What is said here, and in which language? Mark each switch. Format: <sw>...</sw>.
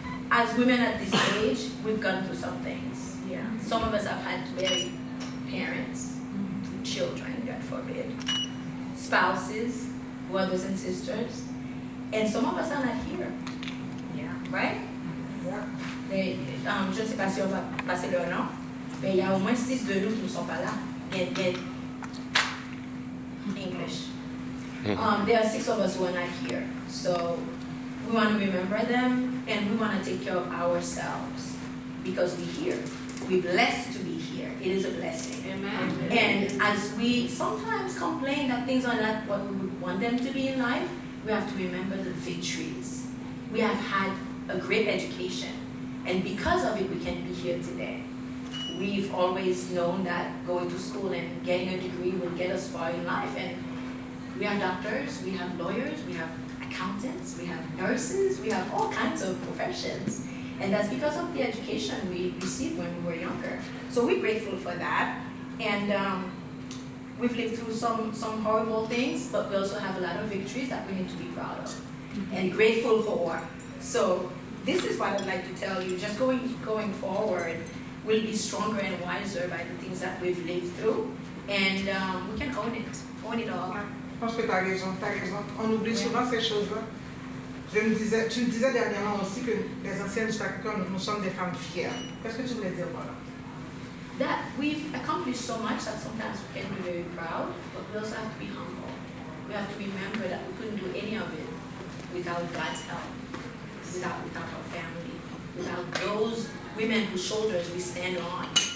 <en>As women at this age, we've gone through some things. Yeah. Some of us have had to bury parents, children, God forbid, spouses, brothers and sisters, and some of us are not here. Yeah. right?</en> <fr>Je ne sais pas si on va passer leur nom, mais il y a au moins 6 de nous qui ne sont pas là.</fr> <en>Get English. There are 6 of us who are not here. So we want to remember them and we want to take care of ourselves because we're here. We're blessed to be here. It is a blessing. Amen. And as we sometimes complain that things are not what we would want them to be in life, we have to remember the victories. We have had a great education. And because of it, we can be here today. We've always known that going to school and getting a degree will get us far in life. And we have doctors, we have lawyers, we have accountants, we have nurses, we have all kinds of professions. And that's because of the education we received when we were younger. So we're grateful for that. And we've lived through some horrible things, but we also have a lot of victories that we need to be proud of and grateful for. So this is what I'd like to tell you. Just going forward, we'll be stronger and wiser by the things that we've lived through. And we can own it all.</en> <fr>Je pense que tu as raison. On oublie souvent ces choses-là. Tu me disais dernièrement aussi que les anciennes du Sacré-Cœur, nous sommes des femmes fières. Qu'est-ce que tu voulais dire par là?</fr> <en>That we've accomplished so much that sometimes we can be very proud, but we also have to be humble. We have to remember that we couldn't do any of it without God's help, without our family, without those women whose shoulders we stand on.</en>